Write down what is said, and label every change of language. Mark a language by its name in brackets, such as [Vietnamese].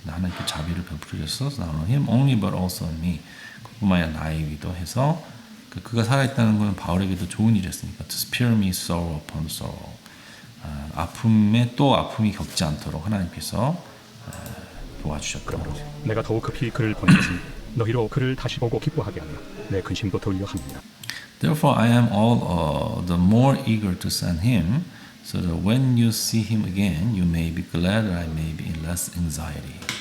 [Korean] 하나님께 자비를 베풀으셔서 [English] not on him only but also on me. [Korean] 그뿐만 아니라 나에게도 해서 그가 살아있다는 것은 바울에게도 좋은 일이었으니까 [English] to spare me sorrow upon sorrow. [Korean] 아픔에 또 아픔이 겪지 않도록 하나님께서 도와주셨다. 그러므로 내가 더욱 급히 그를 보내겠으니 너희로 그를 다시 보고 기뻐하게 하며 내 근심도 돌려 함이니라. [English] Therefore I am all the more eager to send him, so that when you see him again, you may be glad that I may be in less anxiety.